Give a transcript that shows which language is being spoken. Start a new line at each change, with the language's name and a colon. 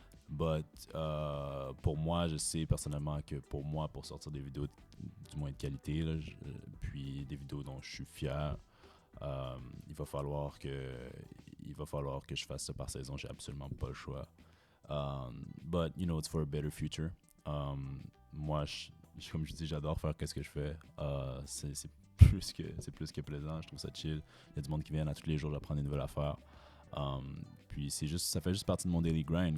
French: But pour moi, je sais personnellement que pour moi, pour sortir des vidéos du moins de qualité, là, puis des vidéos dont je suis fier, il va falloir que je fasse ça par saison. J'ai absolument pas le choix.
English: But it's for a better future.
French: Moi, comme je dis, j'adore faire ce que je fais. C'est plus que plaisant. Je trouve ça chill. Il y a du monde qui vient à tous les jours d'apprendre des nouvelles affaires. Puis ça fait juste partie de mon
English: daily grind.